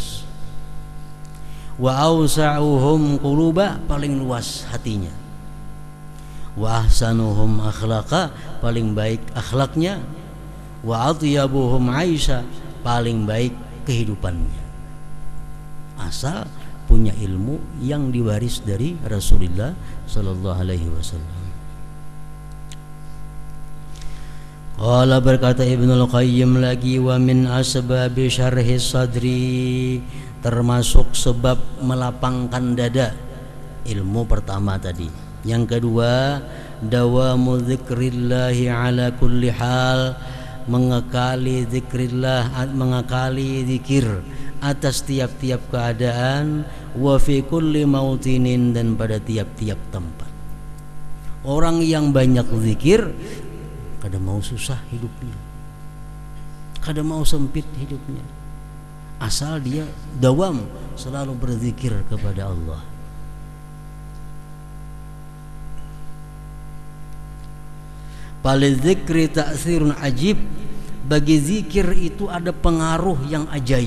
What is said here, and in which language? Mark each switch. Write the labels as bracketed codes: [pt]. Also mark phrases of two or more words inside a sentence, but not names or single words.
[ar] وأوسعهم قلوبا, [bjn] paling luas hatinya. [ar] وأحسنهم أخلاقا, [bjn] paling baik akhlaknya. [ar] وأطيبهم عيشا, [bjn] paling baik kehidupannya. Asal punya ilmu yang diwaris dari Rasulullah [ar] صلى الله عليه وسلم. Qala, [bjn] berkata Ibnul Qayyim lagi, [ar] ومن أسباب شرح الصدر, [bjn] termasuk sebab melapangkan dada, ilmu pertama tadi. Yang kedua, [ar] دوام ذكر الله على كل حال, [bjn] mengekali zikrillah, mengekali zikir atas tiap-tiap keadaan, [ar] وفي كل موطن, [bjn] dan pada tiap-tiap tempat. Orang yang banyak zikir, kada mau susah hidupnya, kada mau sempit hidupnya, asal dia dawam selalu berzikir kepada Allah. [ar] فللذكر تأثير عجيب, [bjn] bagi zikir itu ada pengaruh yang ajaib.